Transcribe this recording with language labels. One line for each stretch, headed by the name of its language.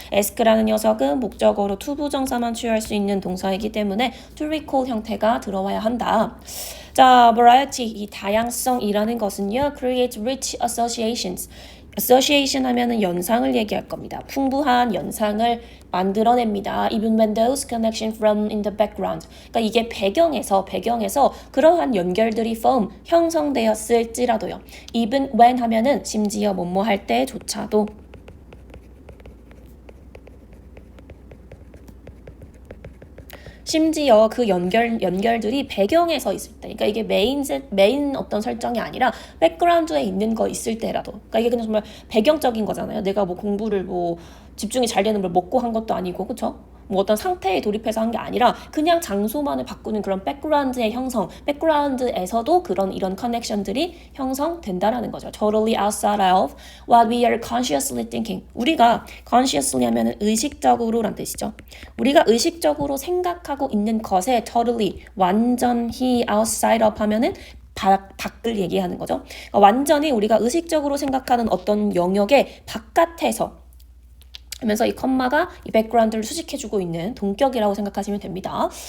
Korean: ask라는 녀석은 목적어로 to 부정사만 취할 수 있는 동사이기 때문에 to recall 형태가 들어와야 한다. 자, variety, 이 다양성이라는 것은요,
English: create rich associations.
Korean: association 하면은 연상을 얘기할 겁니다. 풍부한 연상을 만들어냅니다.
English: Even when those connections run in the background.
Korean: 그러니까 이게 배경에서 그러한 연결들이 form, 형성되었을지라도요. Even when 하면은 심지어 뭐뭐 할 때조차도. 심지어 그 연결들이 배경에서 있을 때, 그러니까 이게 메인 어떤 설정이 아니라 백그라운드에 있는 거 있을 때라도, 그러니까 이게 그냥 정말 배경적인 거잖아요. 내가 뭐 공부를 뭐 집중이 잘 되는 걸 먹고 한 것도 아니고, 그쵸? 뭐 어떤 상태에 돌입해서 한 게 아니라 그냥 장소만을 바꾸는 그런 백그라운드의 형성, 백그라운드에서도 이런 커넥션들이 형성된다라는 거죠.
English: Totally outside of what we are consciously thinking.
Korean: 우리가 consciously 하면은 의식적으로란 뜻이죠. 우리가 의식적으로 생각하고 있는 것에 totally, 완전히
English: outside of
Korean: 하면은 밖을 얘기하는 거죠. 완전히 우리가 의식적으로 생각하는 어떤 영역의 바깥에서 하면서 이 컴마가 이 백그라운드를 수식해주고 있는 동격이라고 생각하시면 됩니다.